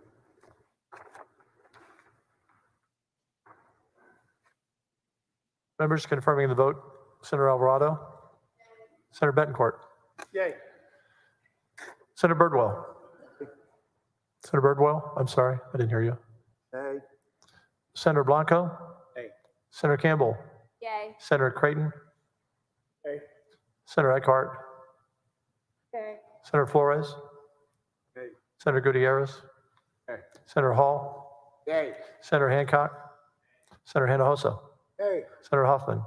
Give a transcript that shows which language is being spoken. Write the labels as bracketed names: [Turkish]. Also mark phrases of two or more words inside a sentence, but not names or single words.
[English] Members confirming the vote. Senator Alvarado. Senator Betancourt. Yay. Senator Birdwell. Senator Birdwell, I'm sorry, I didn't hear you. Nay. Senator Blanco. Nay. Senator Campbell. Yay. Senator Creighton. Nay. Senator Eckhart. Yay. Senator Flores. Senator Gutierrez, Hey. Senator Hall, Yay. Senator Hancock, Senator Hinojosa, Hey. Senator Huffman,